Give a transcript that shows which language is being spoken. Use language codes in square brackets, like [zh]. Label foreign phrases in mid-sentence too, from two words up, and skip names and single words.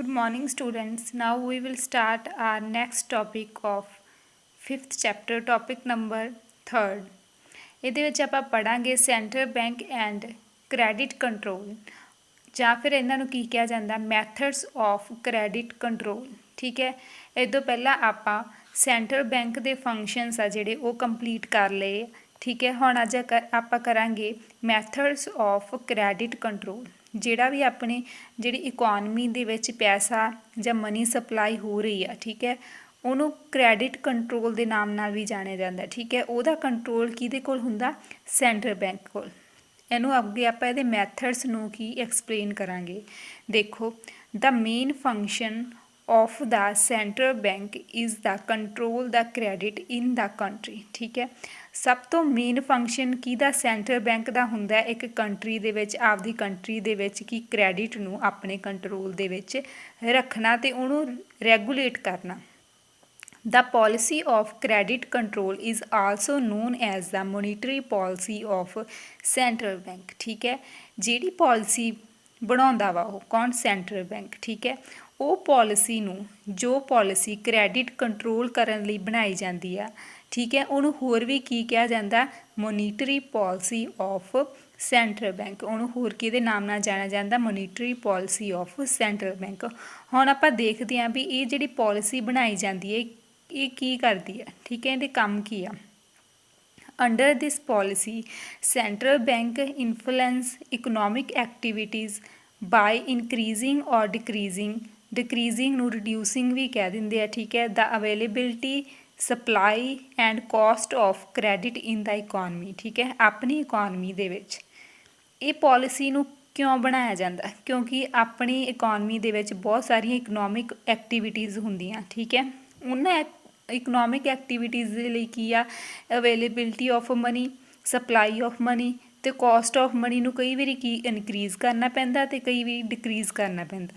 [en] morning students. Now we will start our next topic of 5th chapter, topic number 3rd. [pa] ਇਹਦੇ ਵਿੱਚ ਆਪਾਂ ਪੜਾਂਗੇ [en] central bank and credit control [pa] ਜਾਂ ਫਿਰ ਇਹਨਾਂ ਨੂੰ ਕੀ ਕਿਹਾ ਜਾਂਦਾ [en] methods of credit control. [pa] ਠੀਕ ਹੈ, ਇਹ ਤੋਂ ਪਹਿਲਾਂ ਆਪਾਂ [en] central bank [pa] ਦੇ ਫੰਕਸ਼ਨਸ ਆ ਜਿਹੜੇ ਉਹ ਕੰਪਲੀਟ ਕਰ ਲਏ। ਠੀਕ ਹੈ, ਹੁਣ ਅੱਜ ਆਪਾਂ ਕਰਾਂਗੇ [en] methods of credit control. [pa] ਜਿਹੜਾ ਵੀ ਆਪਣੇ ਜਿਹੜੀ ਇਕੋਨਮੀ ਦੇ ਵਿੱਚ ਪੈਸਾ ਜਾਂ [en] money supply [pa] ਹੋ ਰਹੀ ਆ, ਠੀਕ ਹੈ, ਉਹਨੂੰ [en] credit control [pa] ਦੇ ਨਾਮ ਨਾਲ ਵੀ ਜਾਣਿਆ ਜਾਂਦਾ। ਠੀਕ ਹੈ, ਉਹਦਾ ਕੰਟਰੋਲ ਕਿਹਦੇ ਕੋਲ ਹੁੰਦਾ? [en] central bank [pa] ਕੋਲ। ਇਹਨੂੰ ਅੱਗੇ ਆਪਾਂ ਇਹਦੇ ਮੈਥਡਸ ਨੂੰ ਕੀ ਐਕਸਪਲੇਨ ਕਰਾਂਗੇ। [en] ਦੇਖੋ, the main function of the central bank is the control the credit in the country। [pa] ਠੀਕ ਹੈ, ਸਭ ਤੋਂ [en] main function [pa] ਕਿਹਦਾ [en] central bank [pa] ਦਾ ਹੁੰਦਾ ਇੱਕ ਕੰਟਰੀ ਦੇ ਵਿੱਚ, ਆਪਦੀ ਕੰਟਰੀ ਦੇ ਵਿੱਚ ਕੀ ਕ੍ਰੈਡਿਟ ਨੂੰ ਆਪਣੇ ਕੰਟਰੋਲ ਦੇ ਵਿੱਚ ਰੱਖਣਾ ਤੇ ਉਹਨੂੰ ਰੈਗੂਲੇਟ ਕਰਨਾ। [en] The policy of credit control is also known as the monetary policy of central bank। [pa] ਠੀਕ ਹੈ, ਜਿਹੜੀ ਪਾਲਿਸੀ ਬਣਾਉਂਦਾ ਵਾ ਉਹ ਕੌਣ? [en] central bank. [pa] ਠੀਕ ਹੈ, ਉਹ ਪਾਲਿਸੀ ਨੂੰ, ਜੋ ਪਾਲਿਸੀ [en] credit control [pa] ਕਰਨ ਲਈ ਬਣਾਈ ਜਾਂਦੀ ਆ, ਠੀਕ ਹੈ, ਉਹਨੂੰ ਹੋਰ ਵੀ ਕੀ ਕਿਹਾ ਜਾਂਦਾ? [en] monetary policy of central bank. [pa] ਉਹਨੂੰ ਹੋਰ ਕਿਹਦੇ ਨਾਮ ਨਾਲ ਜਾਣਿਆ ਜਾਂਦਾ? [en] monetary policy of central bank. [pa] ਹੁਣ ਆਪਾਂ ਦੇਖਦੇ ਹਾਂ ਵੀ ਇਹ ਜਿਹੜੀ ਪਾਲਿਸੀ ਬਣਾਈ ਜਾਂਦੀ ਹੈ ਇਹ ਕੀ ਕਰਦੀ ਹੈ। ਠੀਕ ਹੈ, ਇਹਦੇ ਕੰਮ ਕੀ ਆ? [en] Under this policy, central bank influence economic activities by increasing or decreasing ਨੂੰ reducing [pa] ਵੀ ਕਹਿ ਦਿੰਦੇ ਆ। ਠੀਕ ਹੈ, [en] the availability, supply and cost of credit in the economy। [pa] ਠੀਕ ਹੈ, ਆਪਣੀ ਇਕੋਨਮੀ ਦੇ ਵਿੱਚ ਇਹ ਪਾਲਿਸੀ ਨੂੰ ਕਿਉਂ ਬਣਾਇਆ ਜਾਂਦਾ? ਕਿਉਂਕਿ ਆਪਣੀ ਇਕੋਨਮੀ ਦੇ ਵਿੱਚ ਬਹੁਤ ਸਾਰੀਆਂ [en] economic activities [pa] ਹੁੰਦੀਆਂ। ਠੀਕ ਹੈ, ਉਹਨਾਂ [en] economic activities [pa] ਦੇ ਲਈ ਕੀ ਆ? [en] availability of money, supply of money [pa] ਅਤੇ [en] cost of money [pa] ਨੂੰ ਕਈ ਵਾਰੀ ਕੀ ਇਨਕਰੀਜ਼ ਕਰਨਾ ਪੈਂਦਾ ਅਤੇ ਕਈ ਵਾਰੀ ਡਿਕਰੀਜ਼ ਕਰਨਾ ਪੈਂਦਾ।